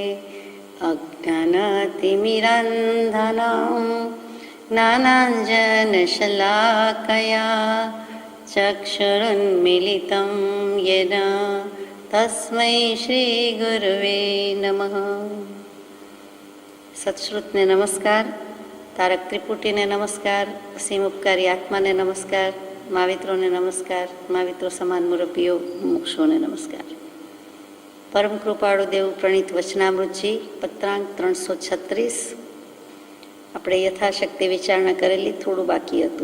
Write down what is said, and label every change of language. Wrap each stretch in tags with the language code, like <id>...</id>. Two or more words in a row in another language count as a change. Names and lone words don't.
<sa>अज्ञानतिमिरान्धनं ज्ञानाञ्जनशलाकया चक्षुरुन्मीलितं येन तस्मै श्री गुरुवे नमः।</sa> <gu>સત્શ્રુતને નમસ્કાર, તારક ત્રિપુટીને નમસ્કાર, અસીમ ઉપકારી આત્માને નમસ્કાર, મહાવિત્રોને નમસ્કાર, મહાવિત્રો સમાન મુરબ્બીઓ મુક્ષોને નમસ્કાર. પરમ કૃપાળુ દેવ પ્રણીત વચનામૃતજી પત્રાંક 336 આપણે યથાશક્તિ વિચારણા કરેલી, થોડું બાકી હતું.</gu>